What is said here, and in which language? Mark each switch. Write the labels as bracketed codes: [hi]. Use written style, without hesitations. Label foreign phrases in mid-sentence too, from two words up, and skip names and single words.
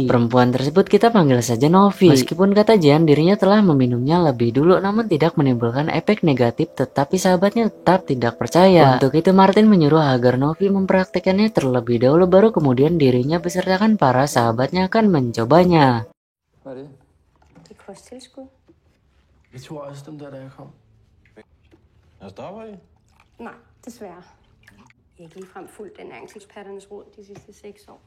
[id] Perempuan tersebut kita panggil saja Novi. Meskipun kata Jian dirinya telah meminumnya lebih dulu namun tidak menimbulkan efek negatif, tetapi sahabatnya tetap tidak percaya. Untuk itu Martin menyuruh agar Novi mempraktikkannya terlebih dahulu, baru kemudian dirinya besertakan para sahabatnya akan mencobanya. [da] Hvad er det? Det er kosttilskud. Jeg tror også dem der, da jeg kom. Jeg stopper I? Nej, desværre. Jeg har ikke ligefrem fulgt den ernæringseksperternes råd de sidste 6 år.